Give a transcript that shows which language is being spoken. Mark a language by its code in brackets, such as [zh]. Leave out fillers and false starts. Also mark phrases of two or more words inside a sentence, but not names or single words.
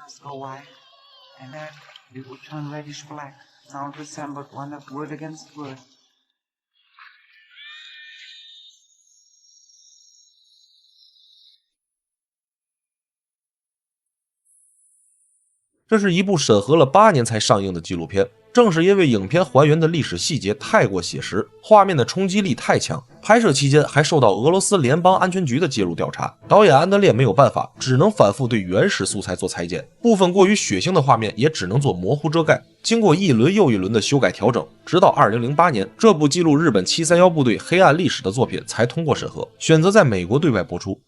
[en] flaps go wide, and then it would turn reddish black. Sound resembled one of word against word. [zh] 这是一部审核了8年才上映的纪录片，正是因为影片还原的历史细节太过写实，画面的冲击力太强，拍摄期间还受到俄羅斯聯邦安全局的介入調查。導演安德烈沒有辦法，只能反覆對原始素材做裁剪，部分過於血腥的畫面也只能做模糊遮蓋。經過一輪又一輪的修改調整，直到2008年，這部記錄日本731部隊黑暗歷史的作品才通過審核，選擇在美國對外播出。